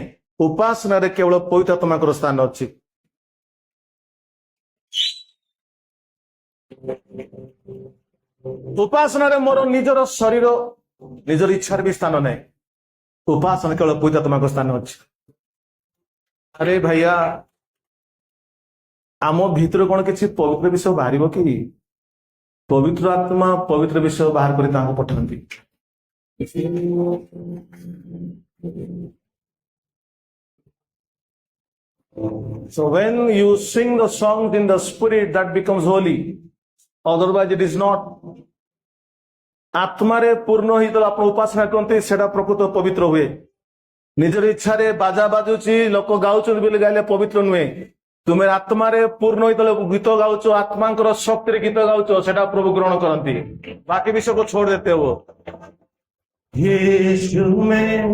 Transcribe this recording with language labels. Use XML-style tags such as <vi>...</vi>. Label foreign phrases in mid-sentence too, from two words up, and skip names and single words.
<or>ଉପାସନାରେ କେବଳ ପବିତ୍ରାତ୍ମାଙ୍କର ସ୍ଥାନ ଅଛି। ଉପାସନାରେ ମୋର ନିଜର ଶରୀର, ନିଜର ଇଚ୍ଛାର ବି ସ୍ଥାନ ନାହିଁ। ଉପାସନା କେବଳ ପବିତ୍ରାତ୍ମାଙ୍କ ସ୍ଥାନ ଅଛି। ଆରେ ଭାଇୟା, ଆମ ଭିତରୁ କଣ କିଛି ପବିତ୍ର ବିଷୟ ବାହାରିବ କି? ପବିତ୍ର ଆତ୍ମା ପବିତ୍ର ବିଷୟ ବାହାର କରି ତାଙ୍କୁ ପଠାନ୍ତି।</or> <en>So when you sing the songs in the spirit, that becomes holy. Otherwise it is not.</en> <or>ଆତ୍ମାରେ ପୂର୍ଣ୍ଣ ହେଇଗଲେ ଆପଣ ଉପାସନା କରନ୍ତି, ସେଟା ପ୍ରକୃତ ପବିତ୍ର ହୁଏ। ନିଜର ଇଚ୍ଛାରେ ବାଜା ବାଜୁଛି, ଲୋକ ଗାଉଛନ୍ତି ବୋଲି ଗାଇଲେ ପବିତ୍ର ନୁହେଁ। ତୁମେ ଆତ୍ମାରେ ପୂର୍ଣ୍ଣ ହେଇଗଲେ ଗୀତ ଗାଉଛ, ଆତ୍ମାଙ୍କର ଶକ୍ତିରେ ଗୀତ ଗାଉଛ, ସେଟା ପ୍ରଭୁ ଗ୍ରହଣ କରନ୍ତି। ବାକି ବିଷୟକୁ ଛୋड़ ଦେତେ ହବ।</or> <hi>यीशु में</hi>